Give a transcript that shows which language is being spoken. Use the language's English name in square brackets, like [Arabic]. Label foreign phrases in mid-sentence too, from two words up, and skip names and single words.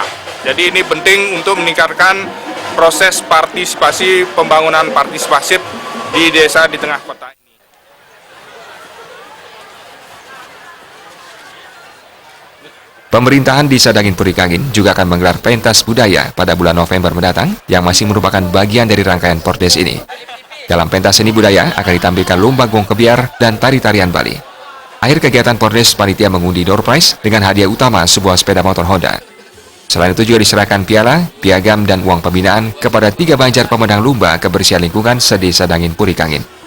[Indonesian] Jadi ini penting untuk meningkatkan proses partisipasi pembangunan partisipasif di desa di tengah kota. Pemerintahan Desa Dangin Puri Kangin juga akan menggelar pentas budaya pada bulan November mendatang yang masih merupakan bagian dari rangkaian Pordes ini. Dalam pentas seni budaya akan ditampilkan lomba gong kebiar dan tari-tarian Bali. Akhir kegiatan Pordes, panitia mengundi [English] door prize [Indonesian] dengan hadiah utama sebuah sepeda motor Honda. Selain itu juga diserahkan piala, piagam, dan uang pembinaan kepada 3 Banjar pemandang lomba kebersihan lingkungan se-Desa Dangin Puri Kangin.